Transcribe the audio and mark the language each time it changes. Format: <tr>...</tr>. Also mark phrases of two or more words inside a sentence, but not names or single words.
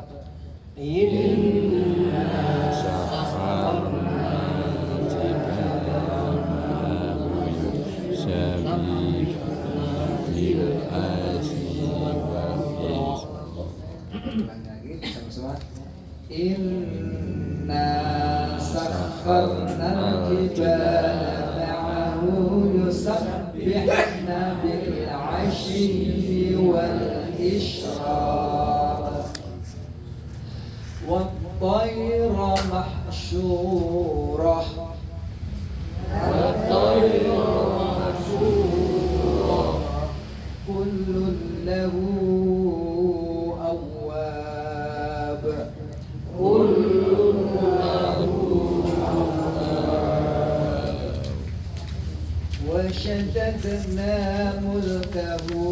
<ar>إنا سخرنا الجبال معه يسبحن بالعشي والإشراق. إنا سخرنا الجبال معه يسبحن بالعشي والإشراق. والطير محشورة كل له أواب وشددنا ملكه</ar>